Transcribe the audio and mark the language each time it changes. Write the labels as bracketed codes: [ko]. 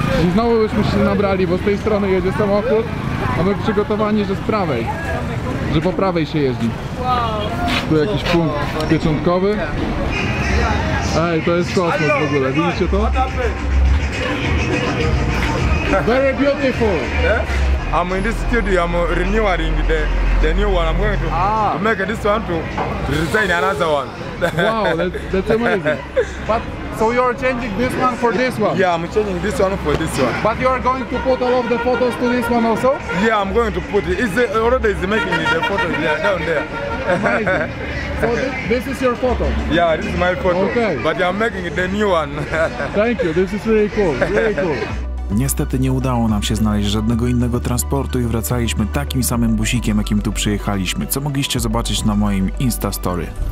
[pl] I znowu byśmy się nabrali, bo z tej strony jedzie samochód, a my przygotowani, że z prawej, że po prawej się jeździ. Tu jakiś punkt pieczątkowy. Ej, to jest kosmos w ogóle, widzicie to? [en] Very beautiful. Yeah? I'm in this studio, I'm renewing the new one. I'm going to make this one to design another one. Wow, that's amazing. But so you're changing this one for this one? Yeah, I'm changing this one for this one. But you're going to put all of the photos to this one also? Yeah, I'm going to put it. It's already making the photos there, down there. Amazing. So this is your photo? Yeah, this is my photo. Okay. But I'm making the new one. Thank you, this is really cool, really cool. [pl] Niestety nie udało nam się znaleźć żadnego innego transportu i wracaliśmy takim samym busikiem, jakim tu przyjechaliśmy, co mogliście zobaczyć na moim Insta Story.